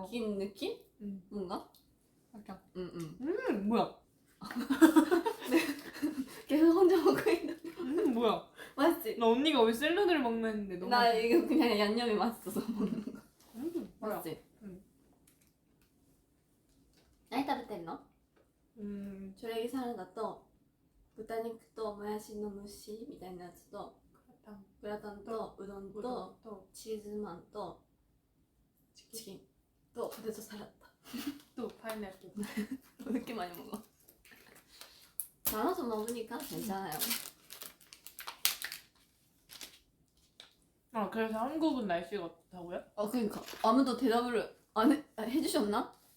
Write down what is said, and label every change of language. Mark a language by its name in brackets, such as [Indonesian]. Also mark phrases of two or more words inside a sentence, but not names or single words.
[Korean] 바뀐 느낌? 음. 뭔가? 약간. 응응. 뭐야? 계속 혼자 먹고 있는. 뭐야? 맛있지? 나 언니가 왜 샐러드를 먹나 했는데 너무 나 맛있어. 이거 그냥 양념이 맛있어서 먹는 거. 뭐야? 맛있지? 응. [Japanese] 何食べてんの？ [Korean] 그라탕. [Japanese] チョレギサラダと豚肉ともやしの蒸しみたいなやつとグラタンとうどんと [Korean] 또 [Japanese] チーズマンとチキンとポテトサラダ [Korean] 또 파인애플. 왜 이렇게 많이 먹어? 나눠서 먹으니까 괜찮아요. 아 그래서 한국은 날씨가 어떻다고요? 그러니까 아무도 대답을 안 해주셨나?